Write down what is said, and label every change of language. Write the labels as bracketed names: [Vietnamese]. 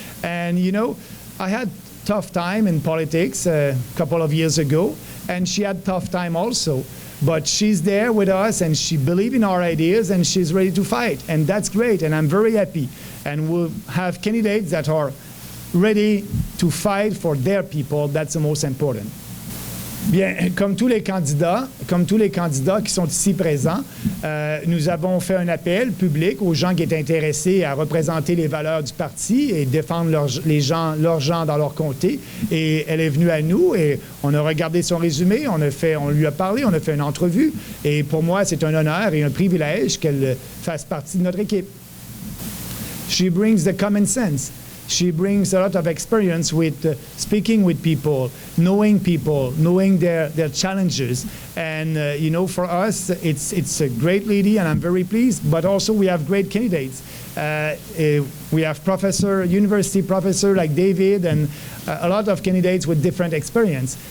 [English] And you know, I had tough time in politics a couple of years ago, and she had tough time also. But she's there with us, and she believes in our ideas, and she's ready to fight. And that's great, and I'm very happy. And we'll have candidates that are ready to fight for their people. That's the most important. [French] Bien, comme tous les candidats qui sont ici présents, nous avons fait un appel public aux gens qui étaient intéressés à représenter les valeurs du parti et défendre leurs gens dans leur comté. Et elle est venue à nous et on a regardé son résumé, on lui a parlé, on a fait une entrevue. Et pour moi, c'est un honneur et un privilège qu'elle fasse partie de notre équipe. [English] She brings the common sense. She brings a lot of experience with speaking with people, knowing their challenges. And, you know, for us, it's a great lady, and I'm very pleased. But also we have great candidates. We have university professor like David, and a lot of candidates with different experience.